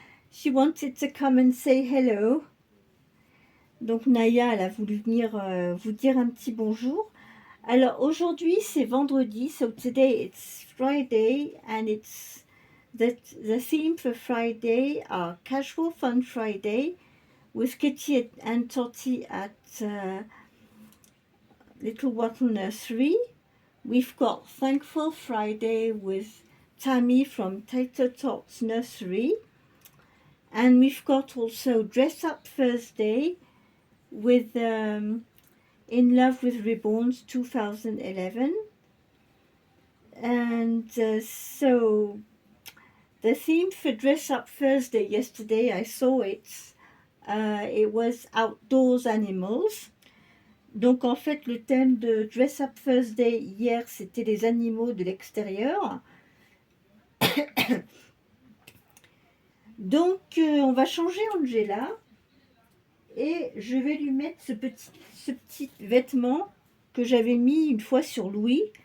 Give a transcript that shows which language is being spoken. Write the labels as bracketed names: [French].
[English] She wanted to come and say hello. [French] Donc Naya, elle a voulu venir vous dire un petit bonjour. Alors aujourd'hui c'est vendredi, [English] so today it's Friday and it's the theme for Friday are Casual Fun Friday with Kitty and Totty at Little Wattle Nursery. We've got Thankful Friday with Tammy from Tater Tots Nursery. And we've got also Dress Up Thursday with In Love with Ribbons 2011. And so the theme for Dress Up Thursday yesterday, I saw it. It was Outdoors Animals. [French] Donc en fait le thème de Dress Up Thursday hier c'était les animaux de l'extérieur. Donc on va changer Angela et je vais lui mettre ce petit vêtement que j'avais mis une fois sur Louis.